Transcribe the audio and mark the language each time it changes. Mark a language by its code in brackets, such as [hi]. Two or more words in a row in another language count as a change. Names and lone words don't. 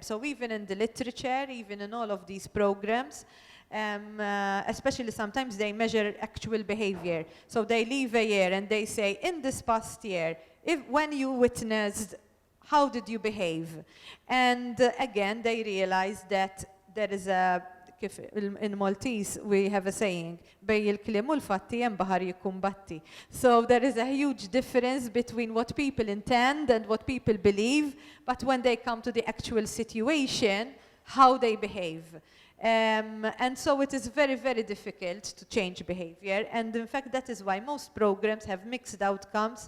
[en] So even in the literature, even in all of these programs, especially sometimes they measure actual behavior. So they leave a year and they say, in this past year, when you witnessed, how did you behave? And again, they realize that there is in Maltese, we have a saying, [mt] bej il-kliem u l-fatti hemm baħar jikkumbatti. [en] So there is a huge difference between what people intend and what people believe, but when they come to the actual situation, how they behave. And so it is very, very difficult to change behavior. And in fact, that is why most programs have mixed outcomes.